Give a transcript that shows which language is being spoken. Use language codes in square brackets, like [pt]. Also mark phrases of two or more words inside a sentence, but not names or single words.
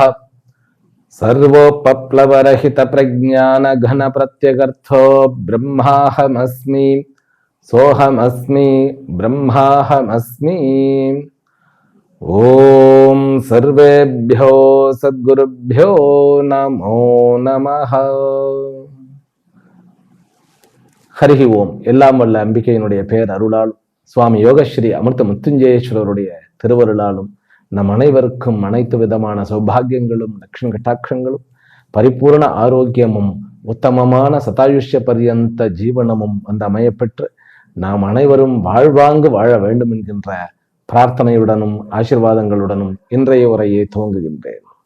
[sa] सर्वोपप्लवरहित प्रज्ञान घन प्रत्यगर्थो ब्रह्माहमस्मि सोहमस्मि ब्रह्माहमस्मि। ॐ सर्वेभ्यो सद्गुरुभ्यो नमो नमः। हरिः ॐ. [ta] எல்லாம் வல்ல அம்பிகையினுடைய பேர் அருளாலும் சுவாமி யோகஸ்ரீ அமிர்த முத்துஞ்சேஸ்வரருடைய திருவருளாலும் நம் அனைவருக்கும் அனைத்து விதமான சௌபாகியங்களும் லட்சுமி கட்டாட்சங்களும் பரிபூர்ண ஆரோக்கியமும் உத்தமமான சதாயுஷ்ய பரியந்த ஜீவனமும் வந்து அமையப்பெற்று நாம் அனைவரும் வாழ்வாங்கு வாழ வேண்டும் என்கின்ற பிரார்த்தனையுடனும் ஆசீர்வாதங்களுடனும் இன்றைய உரையை துவங்குகின்றேன்.